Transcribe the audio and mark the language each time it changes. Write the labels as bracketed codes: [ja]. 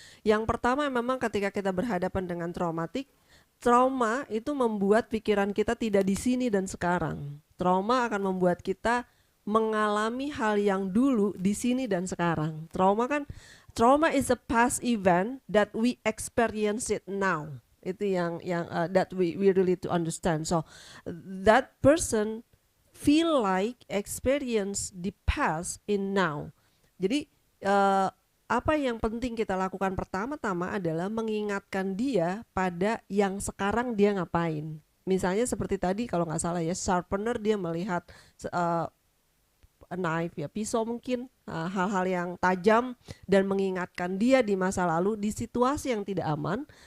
[id] Yang pertama memang ketika kita berhadapan dengan trauma itu membuat pikiran kita tidak di sini dan sekarang. Trauma akan membuat kita mengalami hal yang dulu di sini dan sekarang. [en] Trauma is a past event that we experience it now. [id] Itu yang [en] that we really to understand. So that person feel like experience the past in now. [id] Jadi apa yang penting kita lakukan pertama-tama adalah mengingatkan dia pada yang sekarang dia ngapain. Misalnya seperti tadi kalau nggak salah ya, sharpener, dia melihat knife ya, pisau mungkin, hal-hal yang tajam, dan mengingatkan dia di masa lalu di situasi yang tidak aman.